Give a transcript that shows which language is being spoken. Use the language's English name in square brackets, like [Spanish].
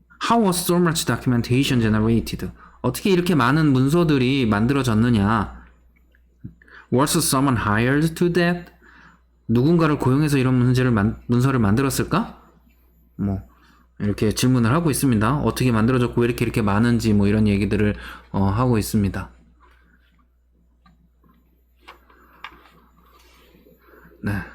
[English] How was so much documentation generated? [Korean] 어떻게 이렇게 많은 문서들이 만들어졌느냐? [English] Was someone hired to that? [Korean] 누군가를 고용해서 이런 문서를 만들었을까? 이렇게 질문을 하고 있습니다. 어떻게 만들어졌고 왜 이렇게 많은지 이런 얘기들을 하고 있습니다. 네.